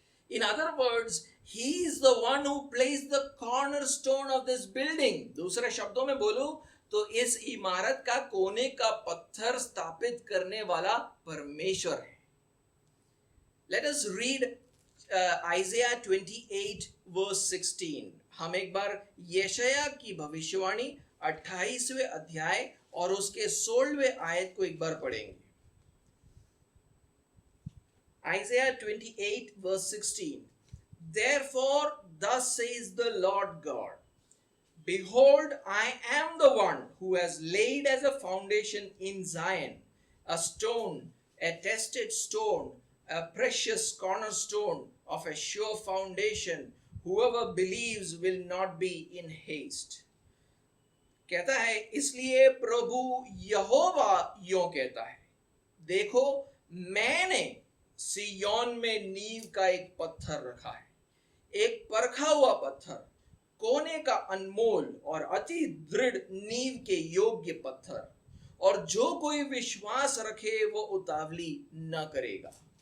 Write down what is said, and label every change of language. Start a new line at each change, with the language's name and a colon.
English: In other words, he is the one who placed the cornerstone of this building.
Hindi: दूसरे शब्दों में बोलूं तो इस इमारत का कोने का पत्थर स्थापित करने वाला परमेश्वर है.
English: Let us read Isaiah 28 verse 16.
Hindi: हम एक बार यशाया की भविष्यवाणी 28वें अध्याय और उसके 16वें आयत को एक बार पढ़ेंगे.
English: Isaiah 28 verse 16. Therefore, thus says the Lord God, behold, I am the one who has laid as a foundation in Zion a stone, a tested stone, a precious cornerstone of a sure foundation. Whoever believes will not be in haste.
Hindi: कहता है, इसलिए प्रभु यहोवा यों कहता है, देखो मैंने सिय्योन में नींव का एक पत्थर रखा है, एक परखा हुआ पत्थर, कोने का अनमोल और अति दृढ़ नींव के योग्य पत्थर, और जो कोई विश्वास रखे वो उतावली न करेगा.